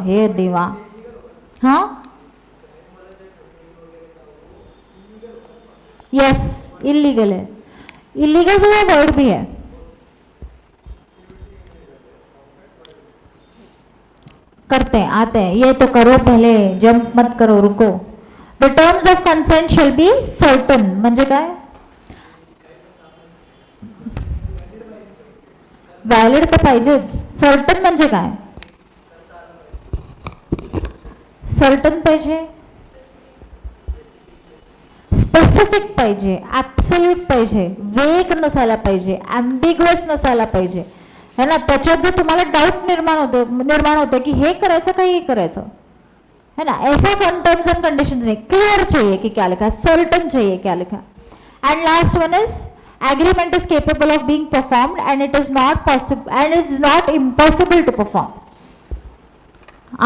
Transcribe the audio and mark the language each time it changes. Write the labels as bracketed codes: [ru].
[hi] हे देवा, हाँ, yes, illegal है। इलीगल भी है, वॉइड भी है। करते हैं, आते हैं। ये तो करो, पहले जंप मत करो, रुको। [en] the terms of consent shall be certain [mr] म्हणजे काय? वॅलिड तर पाहिजेच। सर्टन म्हणजे काय? सर्टन पाहिजे, स्पेसिफिक पाहिजे, ॲब्सोल्यूट पाहिजे, वेग नसायला पाहिजे, ॲम्बिग्युअस नसायला पाहिजे। है ना, त्याच्यात जर तुम्हाला डाऊट निर्माण होतं की हे करायचं का हे करायचं, है ना, [hi] ऐसा टर्म्स एंड कंडीशंस नहीं, क्लियर चाहिए कि क्या लिखा है, सर्टन चाहिए क्या लिखा है। [en] And last one is agreement is capable of being performed and it is not possible and is not impossible to perform.